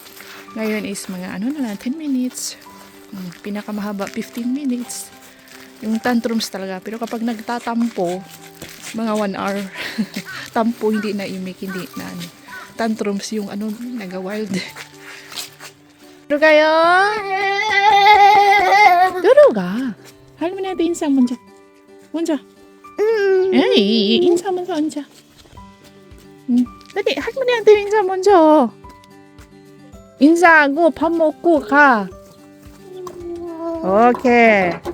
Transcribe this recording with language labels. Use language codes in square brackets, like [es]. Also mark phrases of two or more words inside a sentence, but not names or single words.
[tl] Ngayon is mga 10 minutes. Pinakamahaba, 15 minutes. Yung tantrums talaga. Pero kapag nagtatampo, mga 1 hour. Tampo, hindi na imik, hindi na tantrums yung naga-wild. Duro kayo? Duro ka. [ko] 할머니한테 인사 먼저. 에이, 인사 먼저 앉아. 빨리 할머니한테 인사 먼저. 인사하고 밥 먹고 가. 오케이.